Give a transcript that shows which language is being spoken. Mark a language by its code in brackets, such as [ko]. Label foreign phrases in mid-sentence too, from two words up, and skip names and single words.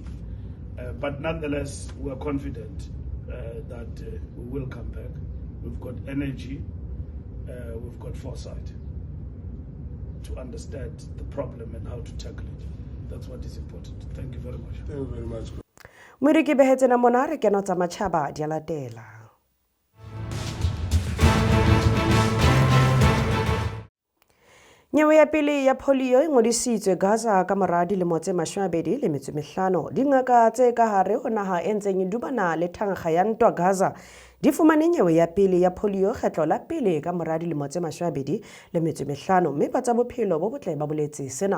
[en] But nonetheless, we're confident that we will come back. We've got energy, we've got foresight to understand the problem and how to tackle it. That's what is important. Thank you very much. Thank you very much. [st] Moiriki behetse na mona re kena tsa matjhaba di a latela. Nyewe ya pele ya polio e ngodisitswe Gaza ka mora dilemo tse 25. Dingaka tse ka hare ho naha e ntseng e dubana le thankga ya ntwa Gaza di fumane nyewe ya pele ya polio kgetlo la pele ka mora dilemo tse 25, mme ba tsa bophelo bo botle ba boletse sena.